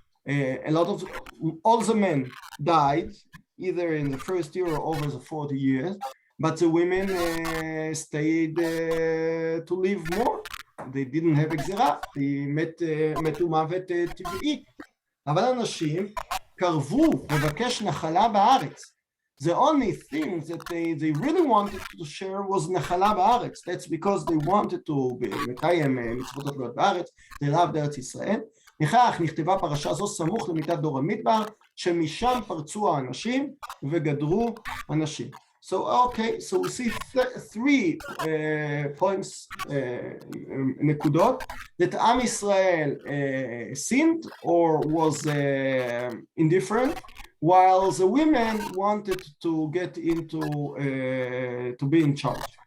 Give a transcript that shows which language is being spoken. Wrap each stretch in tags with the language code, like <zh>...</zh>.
<en>A lot of all the men died either in the first year or over the 40 years, but the women stayed to live more. They didn't have גזירה, they</en> <he>מתו מוות טבעי. אבל אנשים קרבו לבקש נחלה בארץ.</he> <en>The only thing that they really wanted to share was</en> <he>נחלה בארץ.</he> <en>That's because they wanted to לקיים</en> <he>מצוות התלויות בארץ,</he> <en>they loved ארץ ישראל.</en> <he>לכך נכתבה פרשה זו סמוך למיתת דור המדבר, שמשם פרצו האנשים וגדרו אנשים.</he> <en>So okay, so we see three points, נקודות, that עם ישראל sinned or was indifferent, while the women wanted to get into to be in charge.</en>